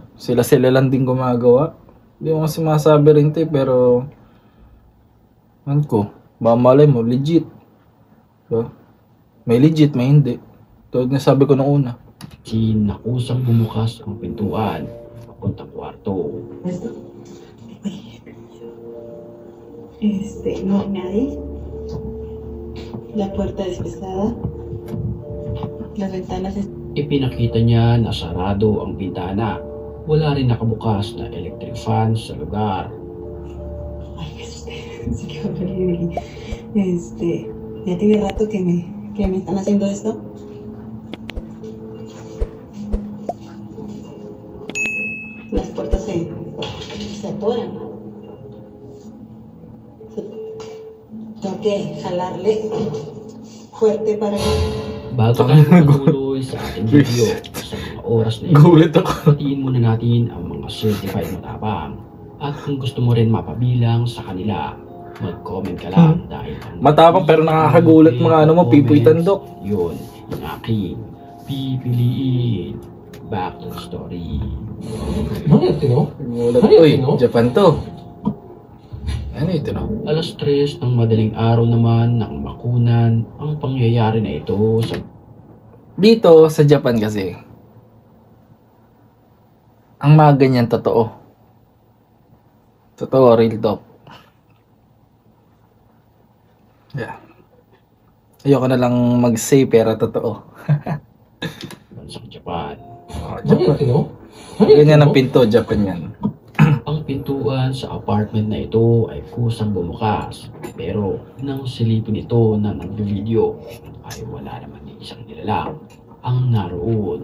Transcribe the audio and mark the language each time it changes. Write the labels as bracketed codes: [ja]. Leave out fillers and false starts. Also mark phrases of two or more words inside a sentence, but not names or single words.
[tl] Sila lang din gumagawa. Di mo kasi masabi rin ito eh, pero ano ko, malay mo, legit. So, may legit, may hindi. Tulad na sabi ko nung una. Nakusang bumukas ang pintuan papuntang kwarto. [es] No, nadie. La puerta es pesada. Las ventanas es... [tl] Ipinakita niya na sarado ang bintana. Wala rin nakabukas na electric fan sa lugar. Ay, [es] es que horrible. Ya tiene rato que me están haciendo esto. Las puertas se atoran, ¿no? Tengo que jalarle fuerte para que... [tl] Bago tayo matuloy sa ating video sa mga oras na ito, Gulat ako. patiin muna natin ang mga certified matapang. At kung gusto mo rin mapabilang sa kanila, mag-comment ka lang dahil ang Matapang pero nakakagulat mga ano mo, Pipoy Tandok. yun ang aking pipiliin. [en] Back to the story. [tl] Gulat. Uy, Japan to. Ano ito no? Alas 3 ng madaling araw naman ng bakunan ang pangyayari na ito sa Dito sa Japan kasi, ang mga ganyan totoo. Totoo, [en] real talk. Yeah. [tl] Ayoko na lang mag-say pero totoo. bansang Japan. Japan. Ganyan ang pinto, Japan yan. Ang pintuan sa apartment na ito ay kusang bumukas, pero nang silipin ito na nagbe-video ay wala naman ni isang nilalang ang naroon.